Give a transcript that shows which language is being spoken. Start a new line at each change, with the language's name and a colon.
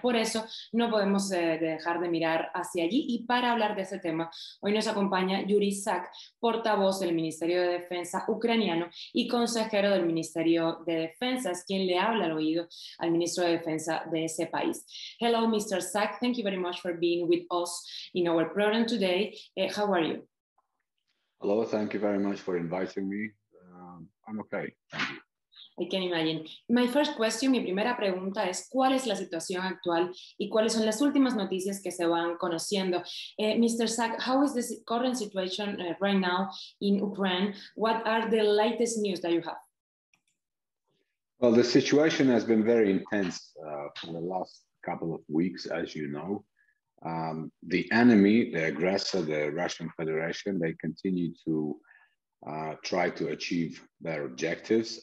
Spanish: Por eso no podemos dejar de mirar hacia allí, y para hablar de ese tema hoy nos acompaña Yuriy Sak, portavoz del Ministerio de Defensa ucraniano y consejero del Ministerio de Defensa, es quien le habla al oído al ministro de Defensa de ese país.
English: Hello, Mr. Sak. Thank you very much for being with us in our program today. How are you? Hello, thank you very much for inviting me. I'm okay, thank you. I can imagine.
Spanish: My first question, mi primera pregunta es, ¿cuál es la situación actual y cuáles son las últimas noticias que se van conociendo?
English: Mr. Sak, how is the current situation right now in Ukraine? What are the latest news that you have? Well, the situation has been very intense for the last couple of weeks, as you know. The enemy, the aggressor, the Russian Federation, they continue to try to achieve their objectives.